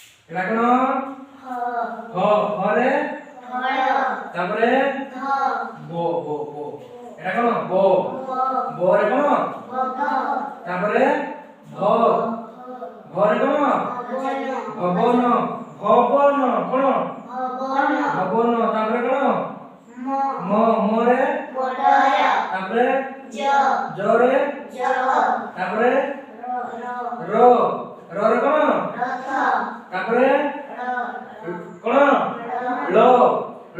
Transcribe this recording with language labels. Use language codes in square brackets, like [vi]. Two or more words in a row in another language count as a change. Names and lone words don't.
[bn] এটা কোন হ হরে তারপরে ব ব ব এটা কোন ব ব রে কোন তারপরে ভ ভরে কোন ভবন ভবন কোন ভবন তারপরে কোন ম মরে তারপরে জরে তারপরে র র রে কোন তারপরে কোন ল ল